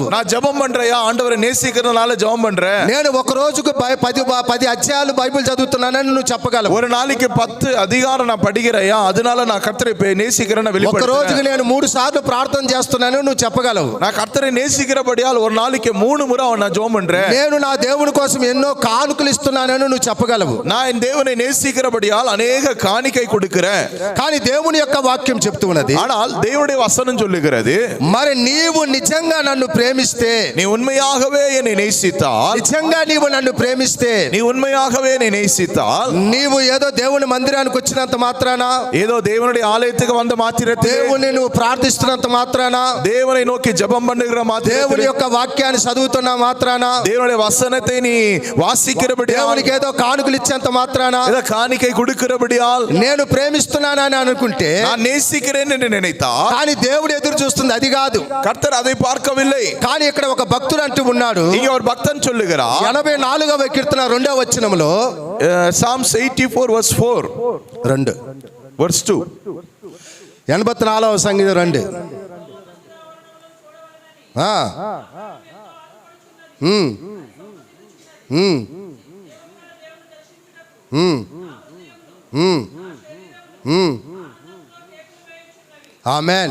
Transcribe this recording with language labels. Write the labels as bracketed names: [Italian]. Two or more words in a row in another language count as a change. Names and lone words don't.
[Tamil] நான் ஜெபம் பண்றேயா, ஆண்டவரை நேசிக்கிறதுனால ஜெபம் பண்றேன். [Telugu] నేను ఒక రోజుకు 10 అధ్యాయాలు బైబిల్ చదువుతున్నానని నువ్వు చెప్పగలవు. [Tamil] ஒரு நாளைக்கு 10 அதிகாரம் நான் படிக்கிறேயா, அதனால நான் கர்த்தரை நேசிக்கிறேன்னு [Telugu] ఒక [Tamil] வெளிப்படுத்துறேன். [Telugu] రోజుకి నేను 3 సార్లు ప్రార్థన చేస్తున్నానని నువ్వు చెప్పగలవు. [Tamil] நான் கர்த்தரை நேசிக்கிறபடியால் ஒரு நாளைக்கு 3 முறை நான் ஜெபம் பண்றேன். [Telugu] నేను నా దేవుని కోసం ఎన్నో కానుకలు ఇస్తున్నానని నువ్వు చెప్పగలవు. [Tamil] நான் என் தேவனை நேசிக்கிறபடியால் அநேக காணிக்கை கொடுக்கிறேன். [Telugu] కానీ దేవుని యొక్క వాక్యం చెప్తూ ఉన్నది, [Tamil] ஆனால் தேவனுடைய வசனம் சொல்லுகிறது, [Telugu] మరి నీవు నిజంగా నన్ను ప్రేమిస్తే, [Tamil] நீ உண்மையாகவே என்னை நேசித்தால், [Telugu] నిజంగా నీవు నన్ను ప్రేమిస్తే, [Tamil] நீ உண்மையாகவே என்னை நேசித்தால், [Telugu] నీవు ఏదో దేవుని మందిరానికి వచ్చినంత మాత్రాన, [Tamil] ஏதோ தேவனுடைய ஆலயத்துக்கு வந்த மாத்திரத்தில், [Telugu] దేవుని నువ్వు ప్రార్థిస్తున్నంత మాత్రాన, [Tamil] தேவனை நோக்கி ஜெபம் பண்ணுகிற [Telugu] దేవుని [Tamil] மாத்திரத்தில், [Telugu] యొక్క వాక్యాన్ని చదువుతున్న మాత్రాన, [Tamil] தேவனுடைய வசனத்தை நீ வாசிக்கிறபடியால், [Telugu] దేవునికి ఏదో కానుకలు ఇచ్చేంత మాత్రాన, [Tamil] ஏதோ காணிக்கை கொடுக்கிறபடியால் [Telugu] నేను ప్రేమిస్తున్నానని అనుకుంటే, [Tamil] நான் நேசிக்கிறேன் என்று நினைத்தால், [Telugu] కానీ దేవుడు ఎదురు చూస్తుంది అది కాదు. [Tamil] கர்த்தர் அதை பார்க்கவில்லை. [Telugu] కానీ ఇక్కడ ఒక భక్తుడు అంటూ ఉన్నాడు, [Tamil] இங்க ஒரு பக்தன் சொல்லுகிறார், [Telugu] 84వ కీర్తన 2వ వచనములో, [English] Psalms 84 verse 4 2 verse 2, [Telugu] 84వ సంగీతం 2. ఆమెన్.